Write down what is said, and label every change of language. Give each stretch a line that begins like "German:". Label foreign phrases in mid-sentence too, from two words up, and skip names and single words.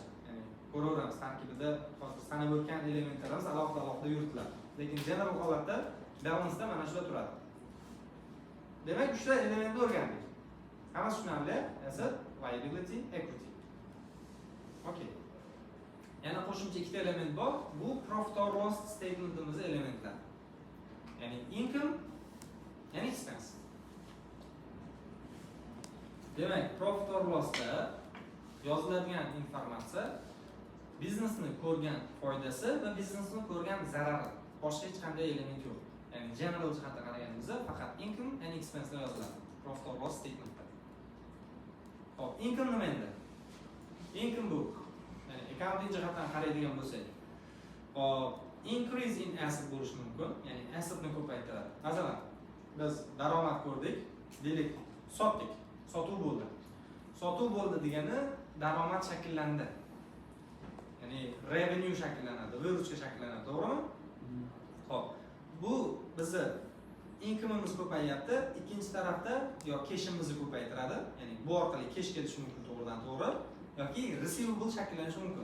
Uzbek: Ya'ni ko'raveramiz, tarkibida hozir sanab o'tgan elementlarimiz alohida yuritiladi. Lekin general holatda balansda mana shular turadi. Demak, 3 ta elementni o'rgandik. Hammasi tushunarli?
English: Asset, liability, equity.
Uzbek: Okay. Yana qo'shimcha 2 ta element bor. Bu
English: profit or loss statementimizning
Uzbek: elementlar. Ya'ni income, ya'ni expense. Demak,
English: profit or lossda
Uzbek: yoziladigan informatsiya biznesni ko'rgan foydasi va biznesni ko'rgan zarari. Boshqa hech qanday element yo'q. Ya'ni general jihatdan qaraganimizda faqat
English: income and expense
Uzbek: yoziladi.
English: Profit or loss statementda.
Uzbek: Hop, income nima endi? Income bu ya'ni accounting jihatdan qaraydigan bo'lsak, hop,
English: increase in asset
Uzbek: bo'lishi mumkin, ya'ni assetni ko'paytiradi. Masalan, biz daromad ko'rdik, deylik, sotdik, sotuv bo'ldi. Sotuv bo'ldi degani daromad shakllandi. Ya'ni revenue shakllanadi, vыручка shakllanadi, to'g'rimi? Xo'p, bu bizni income'imiz ko'payyapti, ikkinchi tarafda yo cash'imizni ko'paytiradi, ya'ni bu orqali cash kelishi mumkin to'g'ridan to'g'ri, yoki receivable shakllanishi mumkin.